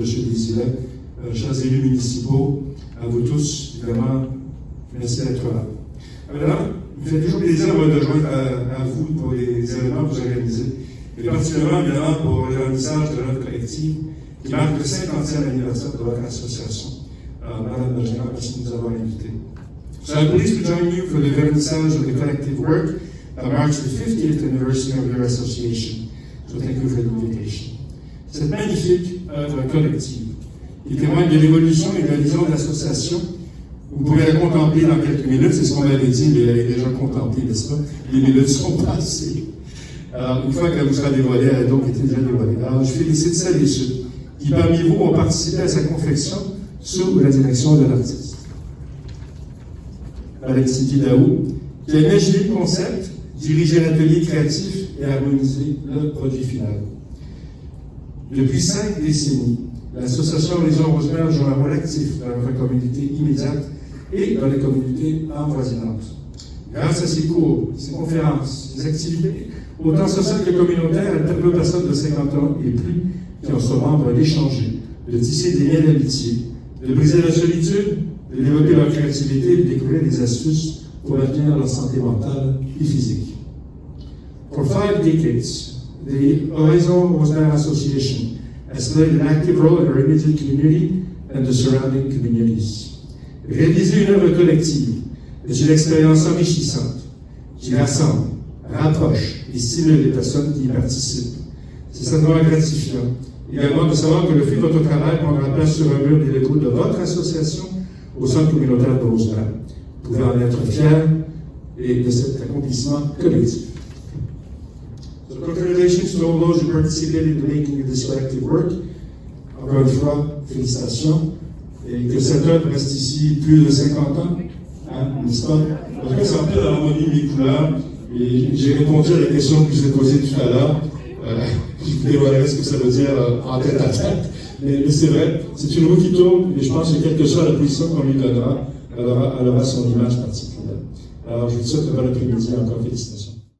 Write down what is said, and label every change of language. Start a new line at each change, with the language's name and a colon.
French: Désilet, chers élus municipaux, à vous tous, évidemment, merci d'être là. Évidemment, il me fait toujours plaisir de joindre à vous pour les événements que vous organisez, et particulièrement, évidemment, pour le vernissage de notre collectif, qui marque le 50e anniversaire de votre association. Madame Gingras, merci de nous avoir invités.
English: So I'm pleased to join you for the vernissage of the collective work that marks the 50th anniversary of your association. So thank you for the invitation.
French: Cette magnifique œuvre collective, qui témoigne de l'évolution et de la vision de l'association, vous pouvez la contempler dans quelques minutes, c'est ce qu'on m'avait dit, mais elle est déjà contemplée, n'est-ce pas? Les minutes sont passées. Alors, une fois qu'elle vous sera dévoilée, elle a donc été déjà dévoilée. Alors, je félicite celles et ceux qui, parmi vous, ont participé à sa confection sous la direction de l'artiste. Madame Sylvie Daou, qui a imaginé le concept, dirigé l'atelier créatif et harmonisé le produit final. Depuis 5 décennies, L'association Horizon Rosemère joue un rôle actif dans notre communauté immédiate et dans les communautés avoisinantes. Grâce à ses cours, ses conférences, ses activités, autant sociales que communautaires, elle permet aux personnes de 50 ans et plus qui en sont membres d'échanger, de tisser des liens d'amitié, de briser la solitude, de développer leur créativité et de découvrir des astuces pour maintenir leur santé mentale et physique.
English: For 5 decades, the Horizon Rosemère Association has played an active role in our immediate community and the surrounding communities.
French: Réaliser une œuvre collective est une expérience enrichissante qui rassemble, rapproche et stimule les personnes qui y participent. C'est certainement gratifiant également de savoir que le fruit de votre travail prendra place sur un mur des locaux de votre association au centre communautaire de Rosemère. Vous pouvez en être fiers et de cet accomplissement collectif.
English: So congratulations to all those who participated in making this collective work.
French: Encore une fois, félicitations. Et que cette œuvre reste ici plus de 50 ans, hein, n'est-ce pas? En tout cas, c'est un peu l'harmonie des couleurs. Et j'ai répondu à la question que je vous ai posée tout à l'heure. Je vous dévoilerai ce que ça veut dire en tête à tête. Mais c'est vrai, c'est une roue qui tourne, et je pense que quelle que soit la position qu'on lui donnera, elle aura son image particulière. Alors, je vous souhaite un bon après-midi, encore félicitations.